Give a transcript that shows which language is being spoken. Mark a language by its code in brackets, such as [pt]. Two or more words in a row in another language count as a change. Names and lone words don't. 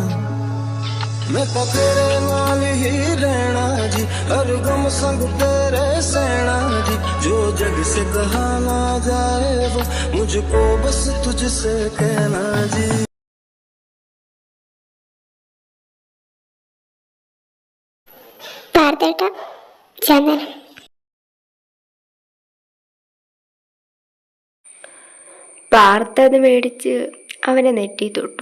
[hi] मैं तो तेरे नाल ही रहना जी, हर गम संग तेरे सहना जी, जो जग से कहा ना जाए वो मुझको बस तुझसे कहना जी। [ml] പാർത്തേട്ടാ ചന്ദനം പാർത്ത് അത് മേടിച്ച് അവനെ നെറ്റി തൊട്ടു.